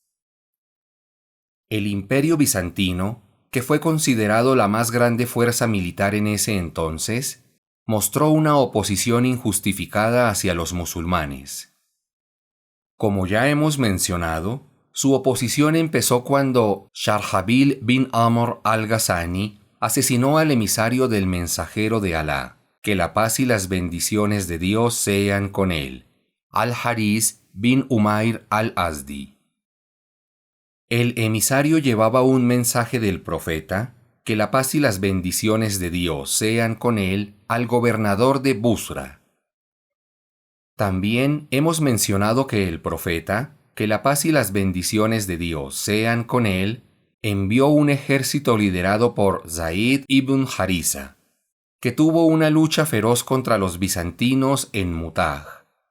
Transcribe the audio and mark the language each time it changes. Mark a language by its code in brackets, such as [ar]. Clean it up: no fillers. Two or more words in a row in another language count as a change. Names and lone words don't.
[es] El Imperio Bizantino, que fue considerado la más grande fuerza militar en ese entonces, mostró una oposición injustificada hacia los musulmanes. Como ya hemos mencionado, su oposición empezó cuando Sharhabil bin Amr al-Ghassani asesinó al emisario del mensajero de Alá, que la paz y las bendiciones de Dios sean con él, al-Haris bin Umair al-Azdi. El emisario llevaba un mensaje del profeta, que la paz y las bendiciones de Dios sean con él, al gobernador de Busra. También hemos mencionado que el profeta, que la paz y las bendiciones de Dios sean con él, envió un ejército liderado por Zaid ibn Harisa, que tuvo una lucha feroz contra los bizantinos en Mutah.